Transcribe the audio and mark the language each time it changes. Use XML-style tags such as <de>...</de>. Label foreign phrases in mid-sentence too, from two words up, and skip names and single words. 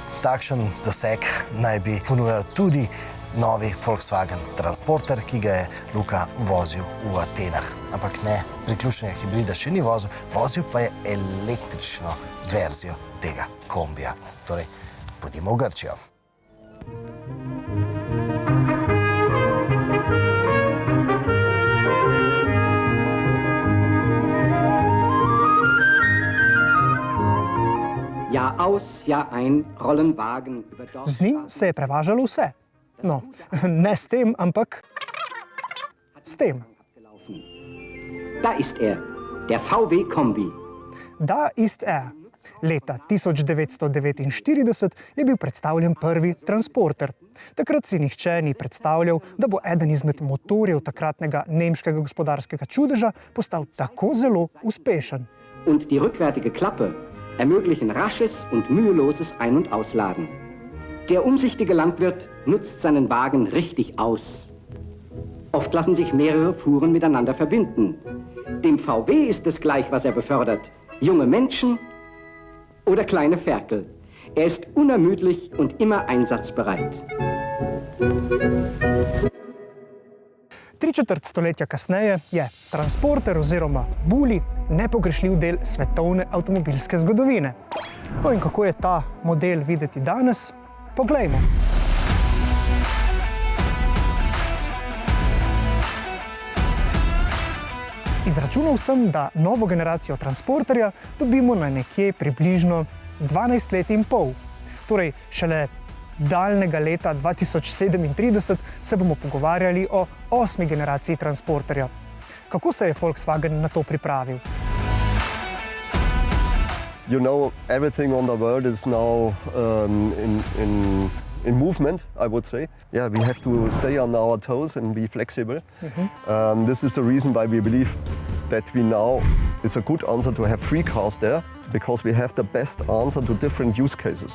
<sl>Takšen doseg naj bi ponujal tudi novi Volkswagen Transporter, ki ga je Luka vozil v Atenah. Ampak ne, priključnega hibrida še ni vozil, vozil pa je električno verzijo tega kombija. Torej, pojdimo v Grčijo.</sl> <de>Jahr aus, Jahr ein rollen Wagen über Dorf.</de> <sl>Z njim se je prevažalo vse. No, ne s tem, ampak s tem.</sl> <de>Da ist der VW Kombi. Da ist</de> <sl>Leta 1949 je bil predstavljen prvi Transporter. Takrat si nihče ni predstavljal, da bo eden izmed motorjev takratnega nemškega gospodarskega čudeža postal tako zelo uspešen.</sl> <de>Und die rückwärtige Klappe ermöglichen rasches und müheloses Ein- und Ausladen. Der umsichtige Landwirt nutzt seinen Wagen richtig aus. Oft lassen sich mehrere Fuhren miteinander verbinden. Dem VW ist es gleich, was befördert. Junge Menschen oder kleine Ferkel. Ist unermüdlich und immer einsatzbereit.</de> <sl>3/4 stoletja kasneje je Transporter oziroma Bulli nepogrešljiv del svetovne avtomobilske zgodovine. No in kako je ta model videti danes? Poglejmo. Izračunal sem, da novo generacijo Transporterja dobimo na nekje približno 12 let in pol. Torej, šele daljnega leta 2037 se bomo pogovarjali o 8. generaciji Transporterja. Kako se je Volkswagen na to pripravil?</sl> <en>You know, everything on the world is now in movement, I would say. Yeah, we have to stay on our toes and be flexible. This is the reason why we believe that it's a good answer to have 3 cars there, because we have the best answer to different use cases.</en>